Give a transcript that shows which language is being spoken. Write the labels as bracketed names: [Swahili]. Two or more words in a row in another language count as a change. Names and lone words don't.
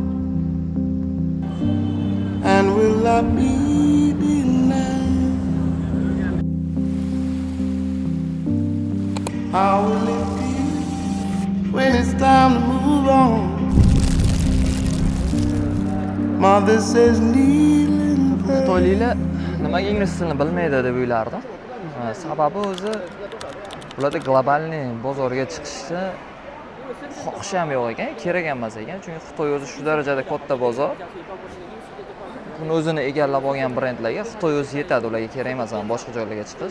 [English] And will I be denied? How will it feel when it's time to move on? Mother says kneeling prayer. [Uzbek] Xitoyliklar nimaga ingliz tilini bilmaydi deb o'ylardim. Sababi o'zi ularda globalniy bozorga chiqishni xohishi ham yo'q ekan, kerak ham emas ekan. Chunki Xitoy o'zi shu darajada katta bozor. Buni o'zini egallab olgan brendlarga Xitoy o'zi yetadi, ularga kerak emas boshqa joylarga chiqish.